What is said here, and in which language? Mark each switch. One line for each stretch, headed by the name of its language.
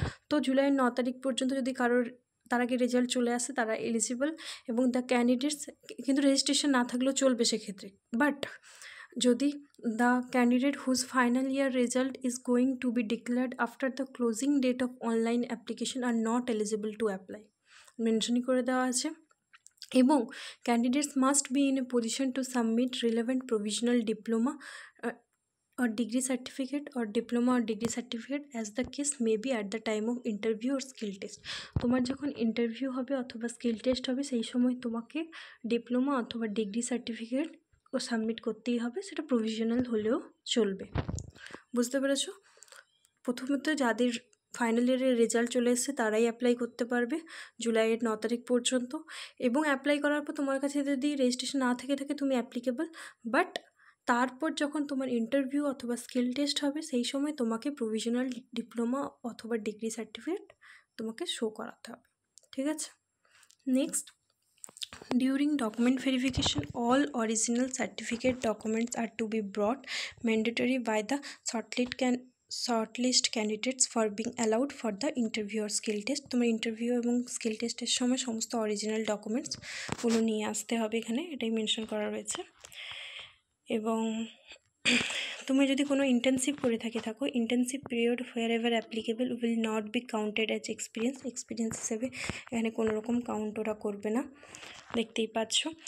Bangla: তো জুলাইয়ের 9 তারিখ পর্যন্ত যদি কারোর তার আগে রেজাল্ট চলে আসে তারা এলিজিবল। এবং দ্য ক্যান্ডিডেটস, কিন্তু রেজিস্ট্রেশন না থাকলেও চলবে সেক্ষেত্রে।
English: but যদি the candidate whose final year result is going to be declared after the closing date of online application are not eligible to apply,
Bangla: মেনশনই করে দেওয়া আছে।
English: এবং candidates must be in a position to submit relevant provisional diploma or degree certificate or diploma or degree certificate as the case may be at the time of interview or skill test।
Bangla: তোমার যখন interview হবে অথবা skill test হবে সেই সময় তোমাকে diploma অথবা degree certificate ও submit করতেই হবে, সেটা প্রভিশনাল হলেও চলবে। বুঝতে পেরেছো? প্রথমত যাদের ফাইনাল ইয়ারের রেজাল্ট চলে এসছে তারাই অ্যাপ্লাই করতে পারবে জুলাইয়ের 9 তারিখ পর্যন্ত। এবং অ্যাপ্লাই করার পর তোমার কাছে যদি রেজিস্ট্রেশন না থেকে থাকে তুমি অ্যাপ্লিকেবল। বাট তারপর যখন তোমার ইন্টারভিউ অথবা স্কিল টেস্ট হবে সেই সময় তোমাকে প্রভিশনাল ডিপ্লোমা অথবা ডিগ্রি সার্টিফিকেট তোমাকে শো করাতে হবে। ঠিক আছে?
English: Next, during document verification all original certificate documents are to be brought mandatory by the shortlist candidates for being allowed for the interview or skill test।
Bangla: তোমার interview এবং skill টেস্টের সময় সমস্ত অরিজিনাল ডকুমেন্টসগুলো নিয়ে আসতে হবে, এখানে এটাই মেনশন করা রয়েছে। এবং তুমি যদি কোনো ইন্টার্নশিপ করে থাকো internship period
English: wherever applicable will not be counted as experience
Bangla: হিসেবে এখানে কোনো রকম কাউন্ট ওরা করবে না, দেখতেই পাচ্ছ।